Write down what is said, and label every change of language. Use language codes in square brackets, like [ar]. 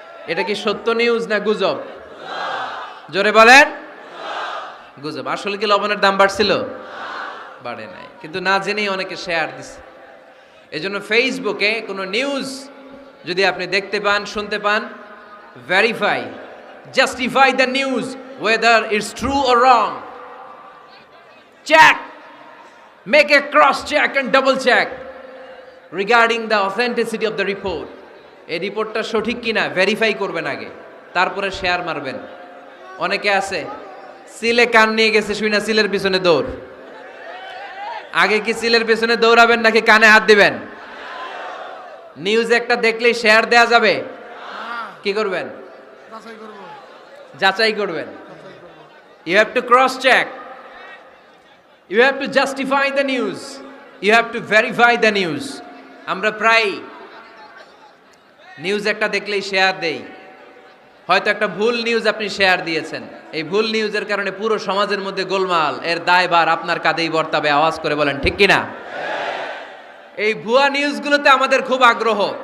[bn] এটা কি সত্য নিউজ না গুজব? জোরে বলেন। গুজব। আসলে কি লবণের দাম বাড়ছিল? বাড়ে নাই, কিন্তু না জেনেই অনেকে শেয়ার দিছে। এজন্য ফেসবুকে কোনো নিউজ যদি আপনি দেখতে পান, শুনতে পান, verify, [en] Justify the news whether it's true or wrong. Check. Make a cross check and double check regarding the authenticity of the report. [bn] এই রিপোর্টটা সঠিক কিনা ভেরিফাই করবেন আগে, তারপরে শেয়ার মারবেন। অনেকে আছে সিলে কান নিয়ে গেছে, শুই না সিলের পিছনে দৌড়। আগে কি সিলের পিছনে দৌড়াবেন নাকি কানে হাত দিবেন? নিউজ একটা দেখলেই শেয়ার দেয়া যাবে? কি করবেন? যাচাই করবেন। [en] You have to cross check. You have to justify the news. You have to verify the news. [bn] আমরা প্রায় নিউজ একটা দেখলেই শেয়ার দেই। হয়তো একটা ভুল নিউজ আপনি শেয়ার দিয়েছেন, এই ভুল নিউজের কারণে পুরো সমাজের মধ্যে গোলমাল, এর দায়ভার আপনার কাঁধেই বর্তাবে। আওয়াজ করে বলেন ঠিক কিনা? এই ভুয়া নিউজগুলোতে আমাদের খুব আগ্রহ।